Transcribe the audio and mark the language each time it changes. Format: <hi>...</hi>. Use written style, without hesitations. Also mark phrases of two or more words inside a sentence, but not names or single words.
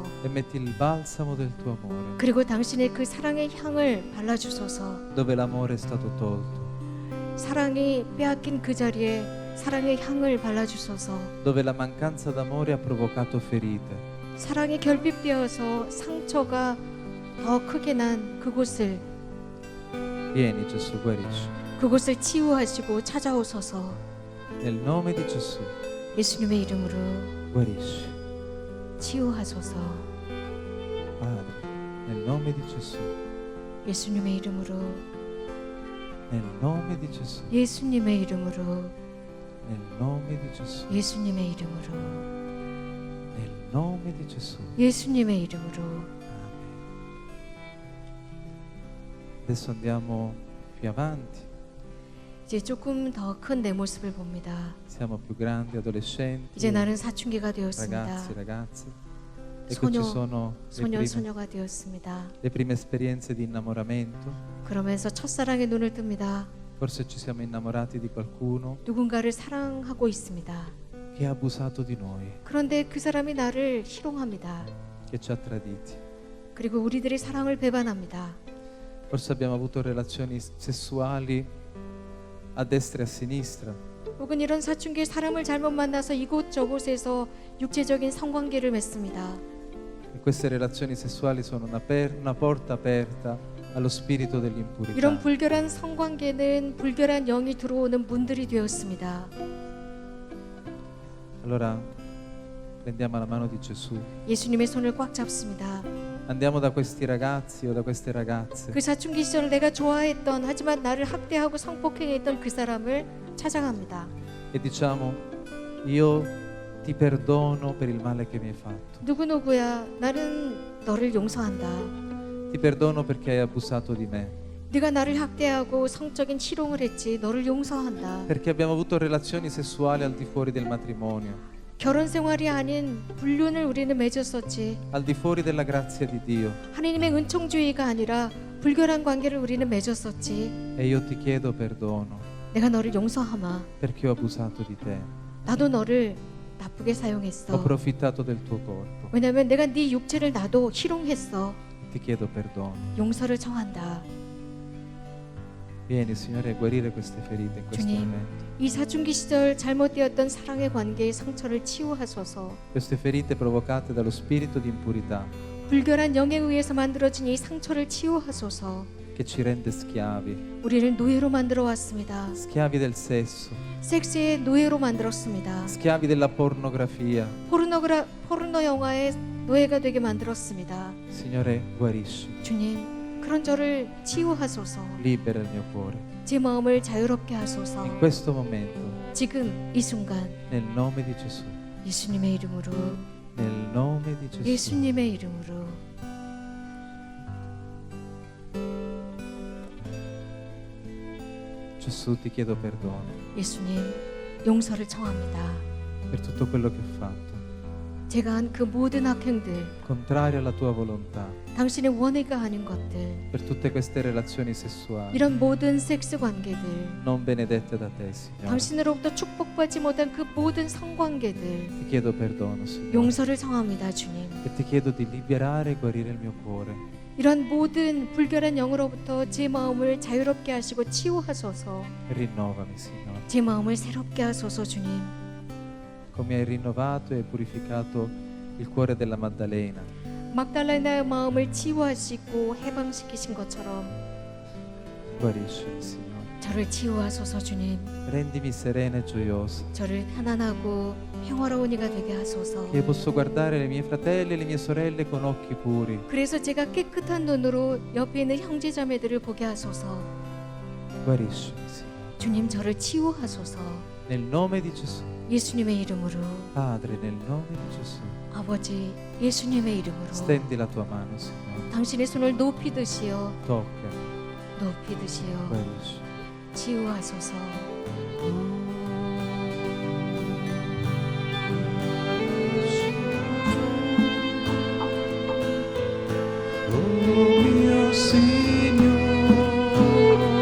<it>e metti il balsamo del tuo amore</it> <ko>그리고 당신의 그 사랑의 향을 발라주소서.</ko> <it>dove l'amore è stato tolto,</it> <ko>사랑이 빼앗긴 그 자리에 사랑의 향을 발라주소서.</ko> <it>dove la mancanza d'amore ha provocato ferite.</it> <ko>사랑이 결핍되어서 상처가 더 크게 난 그곳을</ko> <it>Vieni Gesù, guarisci.</it> <ko>그곳을 치유하시고 찾아오소서.</ko> <it>Nel nome di Gesù,</it> <ko>예수님의 이름으로</ko> <it>guarisci.</it> <ko>치유하소서.</ko> <it>Padre, nel nome di Gesù,</it> <ko>예수님의 이름으로</ko> <it>nel nome di Gesù,</it> <ko>예수님의 이름으로</ko> <it>nel nome di Gesù,</it> <ko>예수님의 이름으로</ko> <it>nel nome di Gesù.</it> <ko>예수님의 이름으로.</ko> <it>Amen. Adesso andiamo più avanti.</it> <ko>이제 조금 더 큰 내 모습을 봅니다.</ko> <it>Siamo più grandi, adolescenti,</it> <ko>이제 나는 사춘기가 되었습니다.</ko> <it>ragazzi, ragazze. Ecco,</it> <ko>소녀,</ko> <it>ci sono</it> <ko>소년 소녀가 되었습니다.</ko> <it>le prime esperienze di innamoramento.</it> <ko>그러면서 첫사랑의 눈을 뜹니다.</ko> <it>Forse ci siamo innamorati di qualcuno</it> <ko>누군가를 사랑하고 있습니다.</ko> <it>che ha abusato di noi,</it> <ko>그런데 그 사람이 나를 희롱합니다.</ko> <it>che ci ha traditi.</it> <ko>그리고 우리들의 사랑을 배반합니다.</ko> <it>Forse abbiamo avuto relazioni sessuali a destra e a sinistra.</it> <ko>혹은 이런 사춘기에 사람을 잘못 만나서 이곳저곳에서 육체적인 성관계를 맺습니다.</ko> <it>E queste relazioni sessuali sono una porta aperta allo spirito</it> <ko>이런</ko> <it>dell'impurità.</it> <ko>불결한 성관계는 불결한 영이 들어오는 문들이 되었습니다.</ko> <it>Allora prendiamo la mano di Gesù.</it> <ko>예수님의 손을 꽉 잡습니다.</ko> <it>Andiamo da questi ragazzi o da queste ragazze</it> <ko>그 사춘기 시절 내가 좋아했던 하지만 나를 학대하고 성폭행했던 그 사람을 찾아갑니다.</ko> <it>e diciamo, io ti perdono per il male che mi hai fatto.</it> <ko>누구누구야, 나는 너를 용서한다.</ko> <it>Ti perdono perché hai abusato di me.</it> <ko>네가 나를 학대하고 성적인 희롱을 했지. 너를 용서한다.</ko> <it>Perché abbiamo avuto relazioni sessuali al di fuori del matrimonio,</it> <ko>결혼 생활이 아닌 불륜을 우리는 맺었었지.</ko> <it>al di fuori della grazia di Dio.</it> <ko>하나님의 은총주의가 아니라 불결한 관계를 우리는 맺었었지.</ko> <it>E io ti chiedo perdono</it> <ko>내가 너를 용서하마.</ko> <it>perché ho abusato di te.</it> <ko>나도 너를 나쁘게</ko> <it>Ho</it> <ko>사용했어.</ko> <it>approfittato del tuo corpo.</it> <ko>왜냐면 내가 네 육체를 나도 희롱했어.</ko> <it>Ti chiedo perdono.</it> <ko>용서를 청한다.</ko> <it>Vieni, Signore, a guarire queste ferite in questo</it> <ko>주님,</ko> <it>momento.</it> <ko>이 사춘기 시절 잘못되었던 사랑의 관계의 상처를 치유하소서.</ko> <it>Queste ferite provocate dallo spirito di impurità</it> <ko>불결한 영에 의해서 만들어진 이 상처를 치유하소서.</ko> <it>che ci rende schiavi,</it> <ko>우리를 노예로 만들어 왔습니다.</ko> <it>schiavi del sesso,</it> <ko>섹스의 노예로 만들었습니다.</ko> <it>schiavi della pornografia.</it> <ko>포르노 영화의 노예가 되게 만들었습니다.</ko> <it>Signore, guarisci,</it> <ko>주님, 그런 저를 치유하소서.</ko> <it>libera il mio cuore.</it> <ko>제 마음을 자유롭게 하소서.</ko> <it>In questo momento,</it> <ko>지금 이 순간</ko> <it>nel nome di Gesù,</it> <ko>예수님의 이름으로,</ko> <it>nel nome di Gesù.</it> <ko>예수님의 이름으로.</ko> <it>Gesù, ti chiedo perdono</it> <ko>예수님, 용서를 청합니다.</ko> <it>per tutto quello che ho fatto,</it> <ko>제가 한 그 모든 악행들,</ko> <it>contrario alla tua volontà,</it> <ko>당신의 원의가 아닌 것들,</ko> <it>per tutte queste relazioni sessuali</it> <ko>이런 모든 섹스 관계들,</ko> <it>non benedette da te, Signore.</it> <ko>당신으로부터 축복받지 못한 그 모든 성관계들,</ko> <it>Ti chiedo perdono, Signore.</it> <ko>용서를 청합니다, 주님.</ko> <it>E ti chiedo di liberare e guarire il mio cuore.</it> <ko>이런 모든 불결한 영으로부터 제 마음을 자유롭게 하시고 치유하소서.</ko> <it>Rinnovami, Signore.</it> <ko>제 마음을 새롭게 하소서, 주님.</ko> <it>Come hai rinnovato e purificato il cuore della Maddalena.</it> <ko>막달라나의 마음을 치유하시고 해방시키신 것처럼</ko> <it>Guariscimi, Signore.</it> <ko>저를 치유하소서, 주님.</ko> <it>Rendimi serena e gioiosa.</it> <ko>저를 편안하고 평화로운 이가 되게 하소서.</ko> <it>Che io posso guardare i miei fratelli e le mie sorelle con occhi puri.</it> <ko>그래서 제가 깨끗한 눈으로 옆에 있는 형제 자매들을 보게 하소서.</ko> <it>Guariscimi, Signore.</it> <ko>주님, 저를 치유하소서.</ko> <it>Nel nome di Gesù.</it> <ko>예수님의 이름으로.</ko> <it>Padre, nel nome di Gesù.</it> <ko>아버지, 예수님의 이름으로.</ko> <it>Stendi la tua mano, Signore.</it> <ko>당신의 손을 높이 드시어,</ko> <it>Tocca.</it> <ko>높이 드시어</ko> <it>Guarisci.</it> <ko>치유하소서.</ko> <it>Oh mio Signore,</it>